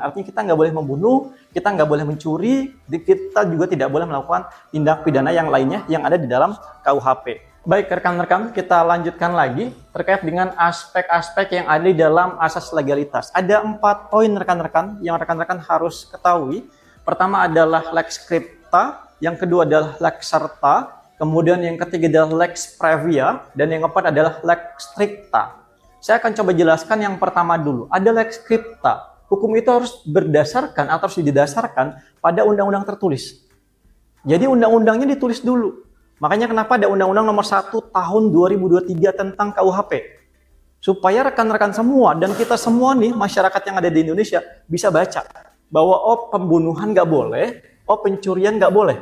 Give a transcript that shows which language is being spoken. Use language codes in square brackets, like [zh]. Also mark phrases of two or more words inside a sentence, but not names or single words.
[id] Artinya kita nggak boleh membunuh, kita nggak boleh mencuri, kita juga tidak boleh melakukan tindak pidana yang lainnya yang ada di dalam KUHP. Baik rekan-rekan, kita lanjutkan lagi terkait dengan aspek-aspek yang ada di dalam asas legalitas. Ada 4 poin rekan-rekan yang rekan-rekan harus ketahui. Pertama adalah [la] lex scripta, [id] yang kedua adalah [la] lex serta, [id] kemudian yang ketiga adalah [la] lex previa, [id] dan yang keempat adalah [la] lex stricta. [id] Saya akan coba jelaskan yang pertama dulu. Ada [la] lex scripta. [id] Hukum itu harus berdasarkan atau harus didasarkan pada undang-undang tertulis. Jadi undang-undangnya ditulis dulu. Makanya kenapa ada Undang-Undang Nomor 1 Tahun 2023 tentang KUHP. Supaya rekan-rekan semua dan kita semua nih, masyarakat yang ada di Indonesia, bisa baca bahwa pembunuhan nggak boleh, pencurian nggak boleh.